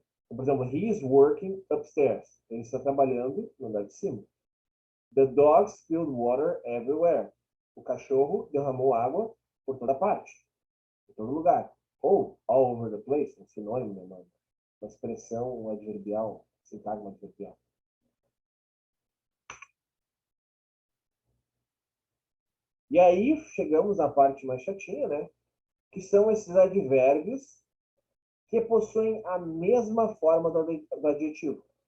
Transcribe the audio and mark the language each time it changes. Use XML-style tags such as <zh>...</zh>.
<pt>Por exemplo,</pt> <en>he is working upstairs.</en> <pt>Ele está trabalhando no andar de cima.</pt> <en>The dog spilled water everywhere.</en> <pt>O cachorro derramou água por toda parte, por todo lugar. Ou</pt> <en>all over the place,</en> <pt>um sinônimo, né? Uma expressão adverbial, sintagma adverbial. E aí chegamos na parte mais chatinha, né? Que são esses advérbios que possuem a mesma forma do adjetivo.</pt>